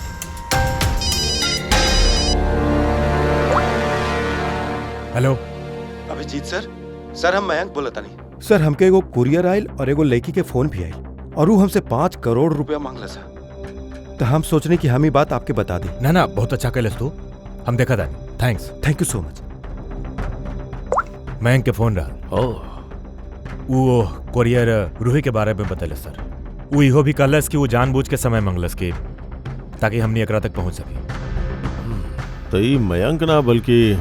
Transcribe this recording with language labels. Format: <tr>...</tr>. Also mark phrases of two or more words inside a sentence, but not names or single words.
<bho>हेलो अभिजीत सर हम मयंक बोलता नहीं। सर हमके एगो कुरियर आयल और एगो लड़की के फोन भी आयल और वो हमसे 5 करोड़ रुपया मांगला सर। तो हम सोचने की हम ही बात आपके बता दी। ना ना, बहुत अच्छा कैलस तू, हम देखा था। थैंक्स।</bho> <en>Thank you so much.</en> <bho>मयंक के फोन रहा, ओह वो कोरियर रूही के बारे में बतैले सर। वो इहो भी कहलस कि वो जानबूझ के समय मंगलस कि ताकि हमनी एकरा तक पहुंच सके। तो ई मयंक ना बल्कि</bho>